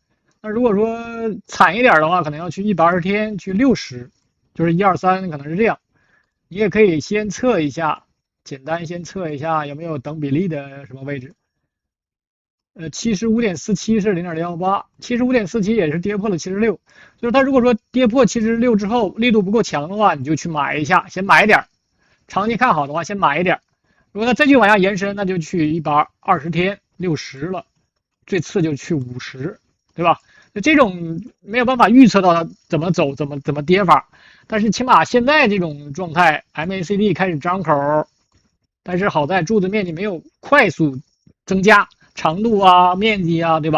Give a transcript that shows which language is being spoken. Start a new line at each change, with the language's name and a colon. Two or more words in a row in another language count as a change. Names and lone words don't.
Chinese: 那如果說慘一點的話，可能要去120天去60，就是1、2、3可能是這樣。你也可以先測一下，簡單先測一下有沒有等比例的什麼位置。75.47是 0.018， 75.47也是跌破了76，就是它如果說跌破76之後力度不夠強的話，你就去買一下，先買一點，長期看好的話先買一點，如果它再去往下延伸，那就去120天60了，最次就去50，對吧？就這種沒有辦法預測到它怎麼走，怎麼跌法，但是起碼現在這種狀態 MACD 開始張口，但是好在柱子面積沒有快速增加，長度啊、面積啊，對吧？